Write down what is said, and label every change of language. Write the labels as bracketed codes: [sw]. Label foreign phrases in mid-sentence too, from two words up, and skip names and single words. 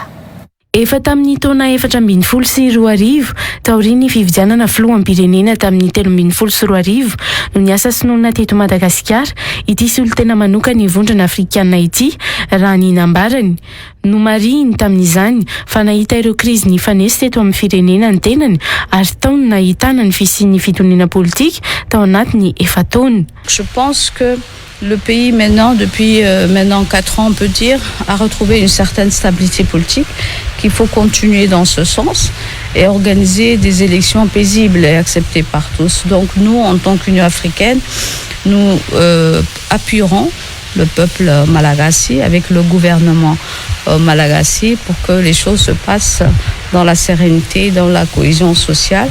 [mg] Efa tamin'ny taona 2014 taorian'ny fifidianana filoham-pirenena tamin'ny 2014 no niasa sinoana teto Madagasikara ity solotena manoka ny vondrona afrikana ity raha ny nambarany no mariny tamin'izany fa nahita ireo krizy ny fanesy teto amin'ny firenena ny tenany ary taona nahitana ny fisian'ny fitoniana politika tao anatiny efataona. [fr] Je pense que le pays maintenant, depuis maintenant 4 ans, on peut dire, a retrouvé une certaine stabilité politique, qu'il faut continuer dans ce sens et organiser des élections paisibles et acceptées par tous. Donc nous, en tant qu'Union africaine, nous appuierons le peuple malagasy avec le gouvernement malagasy pour que les choses se passent dans la sérénité, dans la cohésion sociale.